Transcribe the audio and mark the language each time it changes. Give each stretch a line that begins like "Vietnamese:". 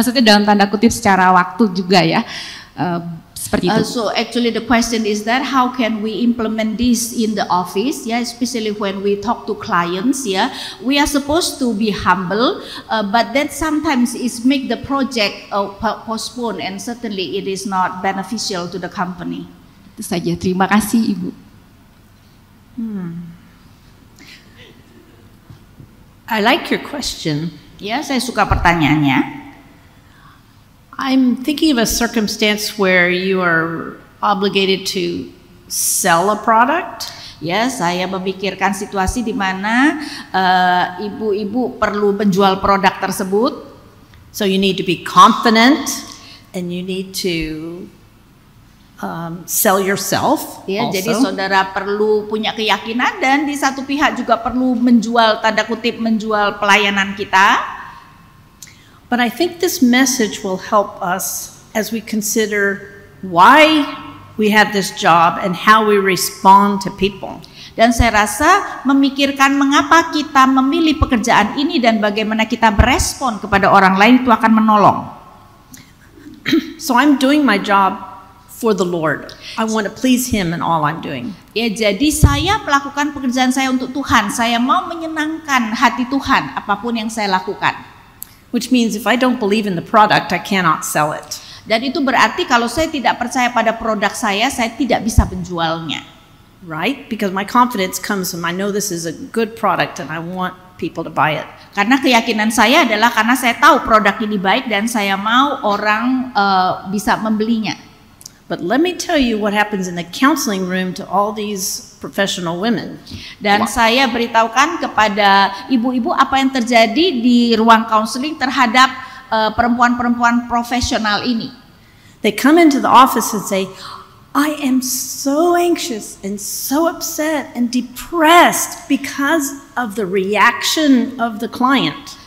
Indonesian: Maksudnya dalam tanda kutip secara waktu juga ya. Seperti itu.
English: So actually the question is that how can we implement this in the office, especially when we talk to clients, we are supposed to be humble, but that sometimes is make the project postpone and certainly it is not beneficial to the company.
Indonesian: Itu saja, terima kasih Ibu.
English: I like your question.
Indonesian: Ya, saya suka pertanyaannya.
English: I'm thinking of a circumstance where you are obligated to sell a product.
Indonesian: Ya, saya memikirkan situasi di mana ibu-ibu perlu menjual produk tersebut.
English: So you need to be confident and you need to sell yourself.
Indonesian: Ya,
English: also.
Indonesian: jadi saudara perlu punya keyakinan dan di satu pihak juga perlu menjual, tanda kutip, menjual pelayanan kita.
English: But I think this message will help us as we consider why we have this job and how we respond to people.
Indonesian: Dan saya rasa memikirkan mengapa kita memilih pekerjaan ini dan bagaimana kita berespon kepada orang lain itu akan menolong.
English: So I'm doing my job for the Lord. I want to please Him in all I'm doing.
Indonesian: Ya, jadi saya melakukan pekerjaan saya untuk Tuhan. Saya mau menyenangkan hati Tuhan apapun yang saya lakukan.
English: Which means if I don't believe in the product, I cannot sell it.
Indonesian: Dan itu berarti kalau saya tidak percaya pada produk saya tidak bisa menjualnya.
English: Right? Because my confidence comes from I know this is a good product and I want people to buy it.
Indonesian: Karena keyakinan saya adalah karena saya tahu produk ini baik dan saya mau orang bisa membelinya.
English: But let me tell you what happens in the counseling room to all these professional women.
Indonesian: Dan saya beritahukan kepada ibu-ibu apa yang terjadi di ruang counseling terhadap perempuan-perempuan profesional ini.
English: They come into the office and say, I am so anxious and so upset and depressed because of the reaction of the client.